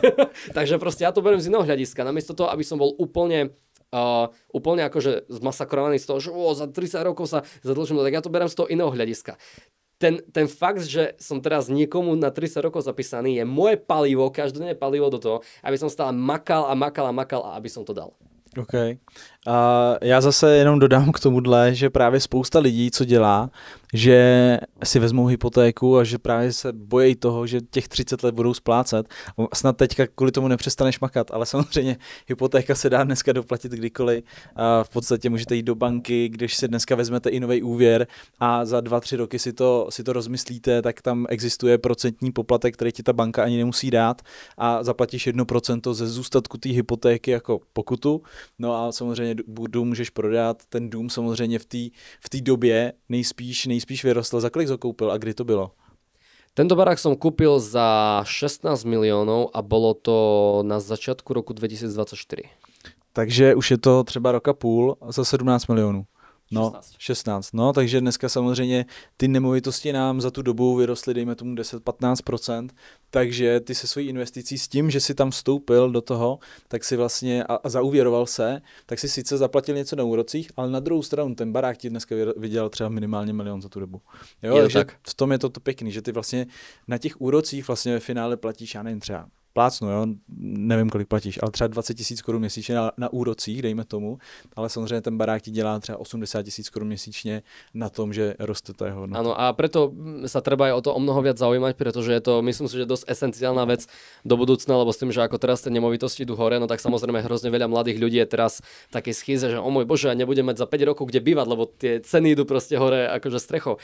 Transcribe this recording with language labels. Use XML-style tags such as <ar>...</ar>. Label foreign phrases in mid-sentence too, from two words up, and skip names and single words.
<sk>Takže proste ja to beriem z iného hľadiska. Namiesto toho, aby som bol úplne akože zmasakrovaný z toho, že za 30 rokov sa zadlžím, tak ja to beriem z toho iného hľadiska. Ten fakt, že som teraz niekomu na 30 rokov zapísaný, je moje palivo, každodenné palivo do toho, aby som stále makal a aby som to dal. OK.</sk> <cs>Já zase jenom dodám k tomuhle, že právě spousta lidí, co dělá, že si vezmou hypotéku a že právě se bojí toho, že těch 30 let budou splácet. Snad teďka kvůli tomu nepřestaneš makat, ale samozřejmě hypotéka se dá dneska doplatit kdykoliv. V podstatě můžete jít do banky, když si dneska vezmete i nový úvěr a za 2-3 roky si to rozmyslíte, tak tam existuje procentní poplatek, který ti ta banka ani nemusí dát a zaplatíš 1% ze zůstatku té hypotéky jako pokutu. No a samozřejmě dům můžeš prodat, ten dům samozřejmě v té době nejspíš vyrostl. Za kolik ho koupil a kdy to bylo?</cs> <sk>Tento barák som kúpil za 16 miliónov a bolo to na začiatku roku 2024.</sk> <cs>Takže už je to třeba rok a půl za 17 milionů. No, 16. No, takže dneska samozřejmě ty nemovitosti nám za tu dobu vyrostly, dejme tomu 10-15%, takže ty se svojí investicí s tím, že si tam vstoupil do toho, tak si vlastně a zaúvěroval se, tak si sice zaplatil něco na úrocích, ale na druhou stranu ten barák ti dneska vydělal třeba minimálně 1 milion za tu dobu. Jo, takže tak. V tom je to pěkný, že ty vlastně na těch úrocích vlastně ve finále platíš, já nevím, třeba plácnu, jo, nevím, kolik platíš, ale třeba 20 000 korun měsíčně na úrocích, dejme tomu, ale samozřejmě ten barák ti dělá třeba 80 000 korun měsíčně na tom, že roste ta jeho hodnota.</cs> <sk>Áno, a preto sa treba aj o to o mnoho viac zaujímať, pretože je to, myslím si, že dosť esenciálna vec do budúcna, lebo s tým, že ako teraz tie nemovitosti idú hore, no tak samozrejme hrozne veľa mladých ľudí je teraz v takej schýze, že o môj Bože, ja nebudem mať za 5 rokov kde bývať, lebo tie ceny idú proste hore akože strechou.</sk>